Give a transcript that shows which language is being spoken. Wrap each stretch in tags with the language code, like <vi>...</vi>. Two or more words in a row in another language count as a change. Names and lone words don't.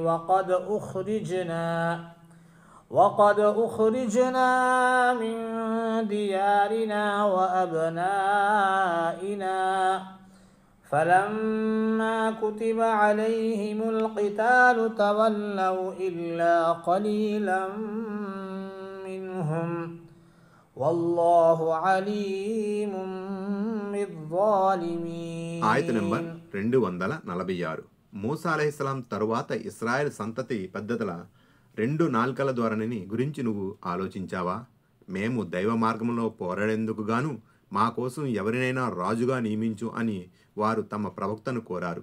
<ar>وقد أخرجنا من ديارنا وأبنائنا فلما كتب عليهم القتال تولوا إلا قليلا منهم والله عليم بالظالمين.</ar> <te>ఆయత నంబర్ 246. మూసా అలైహిస్సలాం తరువాత ఇస్రాయేల్ సంతతి పద్ధతుల 2 నాల్కల ధోరణిని గురించి నువ్వు ఆలోచించావా? మేము దైవ మార్గంలో పోరాడేందుకు గాను మా కోసం ఎవరినైనా రాజుగా నియమించు అని వారు తమ ప్రవక్తను కోరారు.</te>